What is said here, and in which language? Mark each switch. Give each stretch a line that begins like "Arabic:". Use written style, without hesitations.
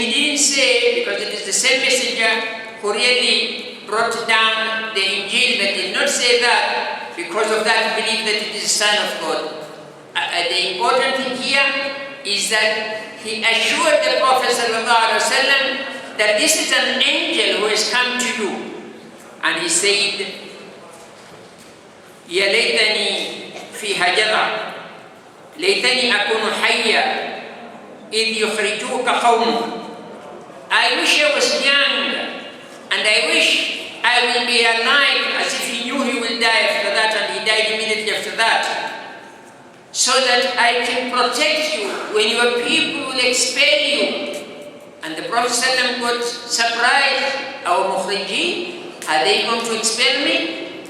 English: He didn't say, because it is the same messenger who really brought down the Injil, but did not say that. Because of that, believe that it is the Son of God. The important thing here is that he assured the Prophet ﷺ that this is an angel who has come to you. And he said,
Arabic: يا ليتني فيها جذع ليتني أكون حيا إذ يخرجوك قومك.
English: I wish I was young, and I wish I will be alive, as if he knew he will die after that, and he died immediately after that, so that I can protect you when your people will expel you. And the Prophet ﷺ got surprised. Our Mukhriji, are they going to expel me?